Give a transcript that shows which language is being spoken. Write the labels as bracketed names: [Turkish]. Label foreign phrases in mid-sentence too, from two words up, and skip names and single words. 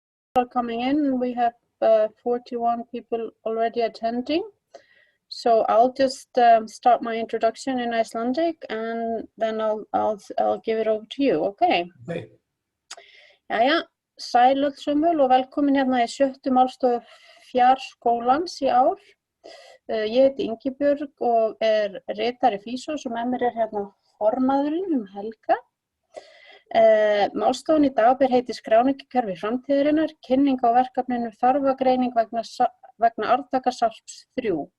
[English] are coming in. We have 41 people already attending. So I'll just start my introduction in Icelandic, and then I'll give it over to you. Okay. Okay. [Icelandic] Jæja, sæl öll sömul og velkomin hérna í 7. málstofu FJARSKÓLANS í ár. Ég heiti Ingibjörg og ritari Físos og með mér hérna formaðurinn Helga. Málstofan í dag ber heiti Skráningarkerfi framtíðarinnar, kynning á verkefninu Þarfagreining vegna arftaka Sarps 3.